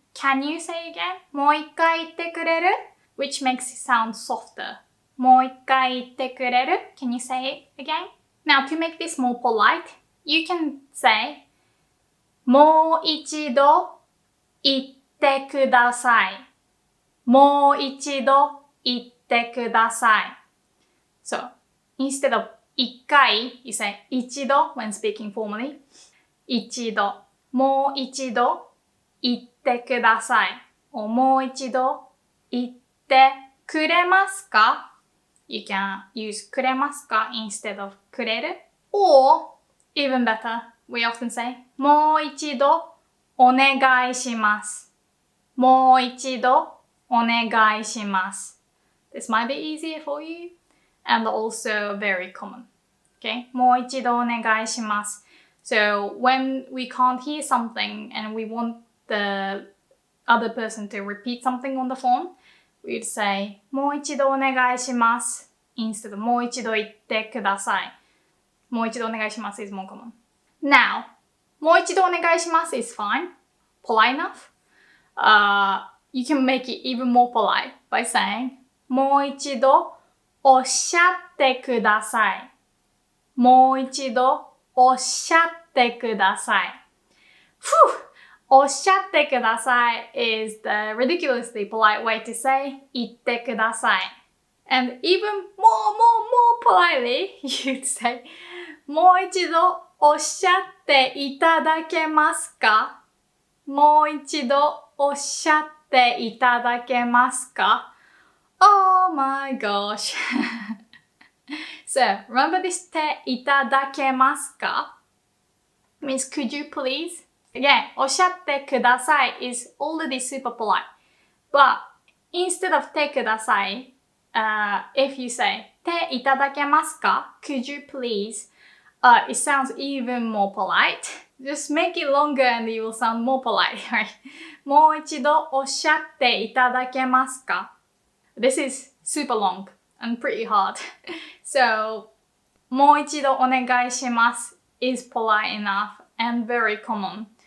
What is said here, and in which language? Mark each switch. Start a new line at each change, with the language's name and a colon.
English: Can you say again?
Japanese: もう一回言ってくれる
English: Which makes it sound softer.
Japanese: もう一回言ってくれる
English: Can you say it again? Now, to make this more polite, you can say
Japanese: もう一度言ってください。もう一度言ってください。
English: So, instead of 一回, you say 一度 when speaking formally. 一度。
Japanese: もう一度言ってください。もう一度言ってくれますか
English: ?You can use くれますか instead of くれる Or, even better, we often say
Japanese: もう一度お願いします。もう一度お願いします。
English: This might be easier for you and also very common. Okay?
Japanese: もう一度お願いします。
English: So when we can't hear something and we want the other person to repeat something on the phone, we'd say
Japanese: もう一度お願いします
English: instead of
Japanese: もう一度言ってください。もう一度お願いします
English: is more common. Now,
Japanese: もう一度お願いします
English: is fine, polite enough. You can make it even more polite by saying
Japanese: もう一度おっしゃってください。もう一度おっしゃってください。おっしゃってください
English: is the ridiculously polite way to say
Japanese: 言ってください。
English: And even more politely, you'd say
Japanese: もう一度おっしゃっていただけますかもう一度おっしゃっていただけますか
English: Oh my gosh. So, remember this ていただけますか means could you please? Again,
Japanese: おっしゃってください
English: is already super polite. But instead of てください, if you say ていただけますか could you please? It sounds even more polite. Just make it longer and it will sound more polite, right?
Japanese: もう一度おっしゃっていただけますか
English: This is super long and pretty hard. So,
Japanese: もう一度お願いします
English: is polite enough and very common.